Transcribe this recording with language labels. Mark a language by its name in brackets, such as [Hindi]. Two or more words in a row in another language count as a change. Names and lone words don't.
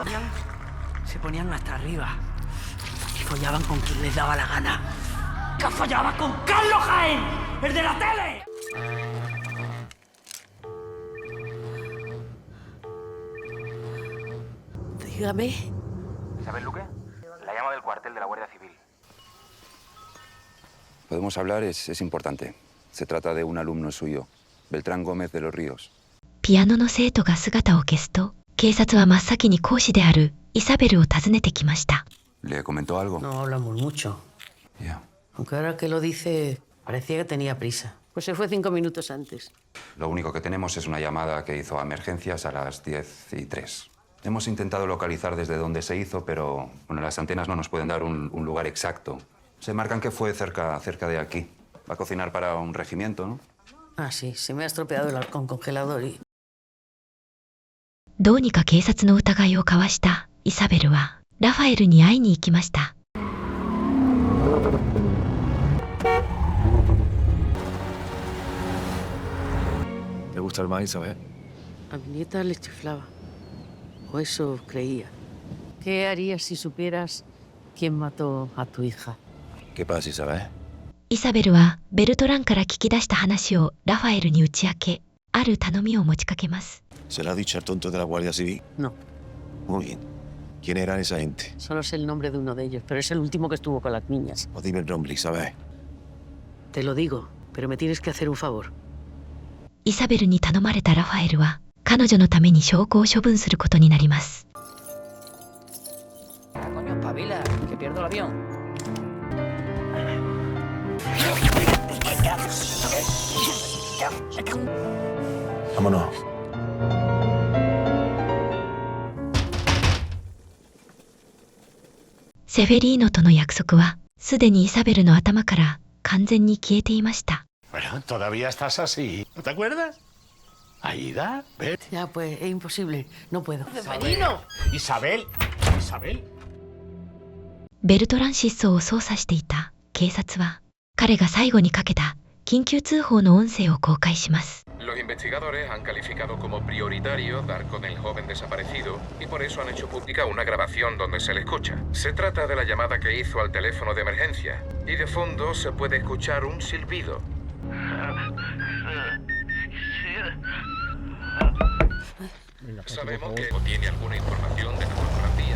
[Spanish] Se ponían hasta arriba y follaban con quien les daba la gana. ¡Que follaba con Carlos Jaén, el de la tele! Dígame. ¿Isabel Luque? La llamo del cuartel de la Guardia Civil. Podemos hablar, es importante. Se trata de un alumno suyo, Beltrán Gómez de los Ríos. [Japanese] ピアノの生徒が姿を消すと警察は真っ先に講師であるイサベルを訪ねてきました。 [Spanish] ¿Le comentó algo? No hablamos mucho. Ya. Aunque ahora que lo dice, parecía que tenía prisa. Pues se fue 5 minutos antes. Lo único que tenemos es una llamada que hizo a emergencias a las 10:03. Hemos intentado localizar desde dónde se hizo, pero bueno, las antenas no nos pueden dar un lugar exacto. Se marcan que fue cerca de aquí. Va a cocinar para un regimiento, ¿no? Ah, sí, se me ha estropeado el halcón congelador y... [Japanese] どうにか警察の疑いをかわしたイサベルはラファエルに会いに行きました。 [Spanish] ¿Te gusta el maíz, Isabel? A mi nieta le chiflaba. O eso creía. ¿Qué harías si supieras ¿Quién mató a tu hija? ¿Qué pasa, Isabel? [Japanese] イサベルはベルトランから聞き出した話をラファエルに打ち明け、ある頼みを持ちかけます。 [Spanish] ¿Se lo ha dicho al tonto de la Guardia Civil? No. Muy bien. ¿Quién eran esa gente? Solo sé el nombre de uno de ellos, pero es el último que estuvo con las niñas. O dime el nombre, Isabel. Te lo digo, pero me tienes que hacer un favor. [Japanese] イサベルに頼まれたラファエルは彼女のために証拠を処分することになります。 [Spanish] Coño, espabila, que pierdo el avión. Vámonos. [Japanese] セフェリーノとの約束はすでにイサベルの頭から完全に消えていました。 [Spanish] Bueno, todavía estás así. ¿No te acuerdas? Aida, ve. Ya, pues, es imposible. No puedo. ¡Ceferino! Isabel. Isabel. [Japanese] ベルトラン失踪を捜査していた警察は彼が最後にかけた緊急通報の音声を公開します。 [Spanish] Los investigadores han calificado como prioritario dar con el joven desaparecido y por eso han hecho pública una grabación donde se le escucha. Se trata de la llamada que hizo al teléfono de emergencia y de fondo se puede escuchar un silbido. Sabemos que no tiene alguna información de la fotografía.